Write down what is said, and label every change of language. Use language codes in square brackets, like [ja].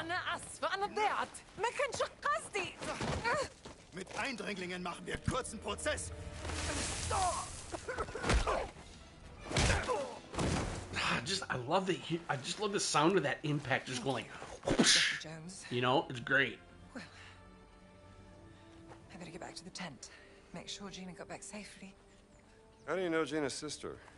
[ar] أنا آسفة أنا ضيعت ما كانش قصدي. [de] Mit Eindringlingen machen wir kurzen Prozess. [en] I just love the sound of that impact just going like, whoosh. You know, it's great. Well, I better get back to the tent. Make sure Gina got back safely. How do you know Gina's sister?